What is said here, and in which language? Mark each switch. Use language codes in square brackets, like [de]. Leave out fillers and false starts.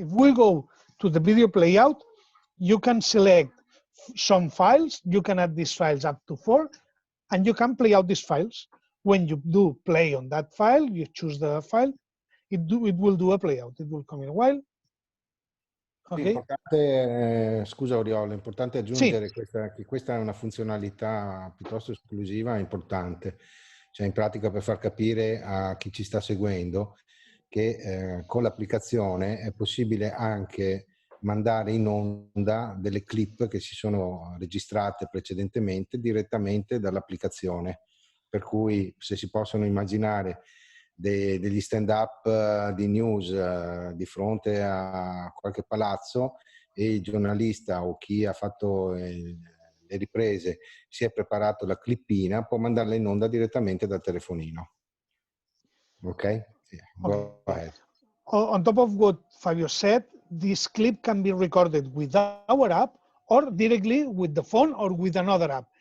[en] If we go to the video playout, you can select some files, you can add these files up to 4, and you can play out these files. When you do play on that file, you choose the file, it will do a playout, it will come in a while. Okay. [it] Importante, scusa Oriolo, è importante aggiungere che questa è una funzionalità piuttosto esclusiva e importante, cioè in pratica per far capire a chi ci sta seguendo che con l'applicazione è possibile anche mandare in onda delle clip che si sono registrate precedentemente direttamente dall'applicazione, per cui se si possono immaginare degli stand-up di news di fronte a qualche palazzo e il giornalista o chi ha fatto le riprese si è preparato la clippina, può mandarla in onda direttamente dal telefonino. [en] Ok? Yeah, go ahead. On top of what Fabio said, this clip can be recorded with our app or directly with the phone or with another app.